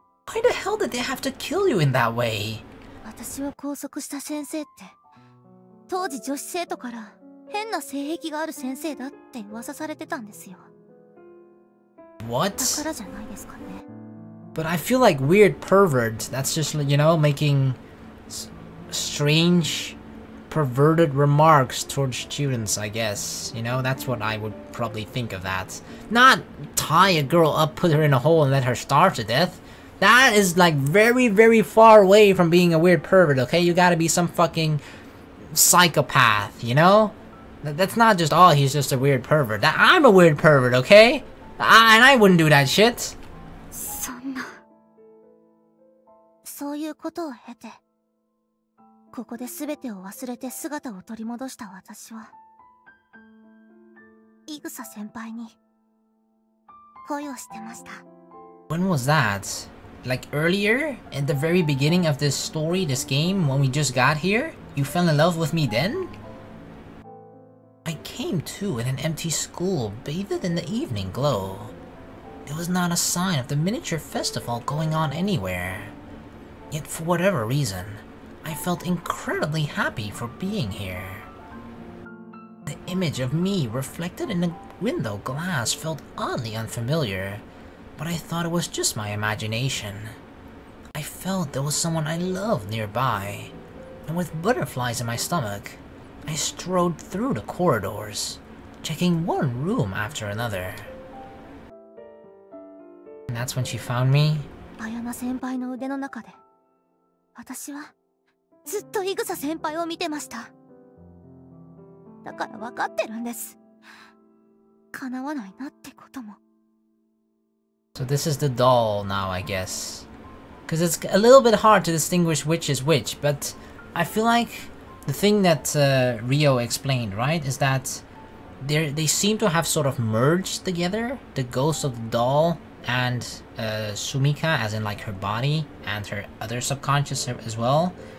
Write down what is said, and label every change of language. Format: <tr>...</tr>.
<en>Why the hell did they have to kill you in that way?</en> <ja>私を拘束した先生って、当時女子生徒から変な性癖がある先生だって噂されてたんですよ。</ja> <en>What?</en> <ja>だからじゃないですかね。</ja> <en>But I feel like weird pervert. That's just, you know, making strange, perverted remarks towards students, I guess. You know, that's what I would probably think of that. Not tie a girl up, put her in a hole, and let her starve to death. That is, like, very, very far away from being a weird pervert, okay? You gotta be some fucking psychopath, you know? That's not just, oh, he's just a weird pervert. I'm a weird pervert, okay? And I wouldn't do that shit.</en> <ja>そんな。そういうことを経て、ここで全てを忘れて姿を取り戻した私は、イグサ先輩に恋をしてました。</ja> <en>When was that? Like earlier? At the very beginning of this story, this game, when we just got here? You fell in love with me then? I came to in an empty school, bathed in the evening glow. There was not a sign of the miniature festival going on anywhere. Yet for whatever reason, I felt incredibly happy for being here. The image of me reflected in the window glass felt oddly unfamiliar, but I thought it was just my imagination. I felt there was someone I loved nearby, and with butterflies in my stomach, I strode through the corridors, checking one room after another. And that's when she found me.</en> <ja>綾菜先輩の腕の中で、私はずっとイグサ先輩を見てました。だから分かってるんです。叶わないなってことも。</ja> <en>So this is the doll now, I guess. Because it's a little bit hard to distinguish which is which, but I feel like the thing that Rio explained, right, is that they seem to have sort of merged together, the ghost of the doll and Sumika, as in like her body and her other subconscious as well.</en>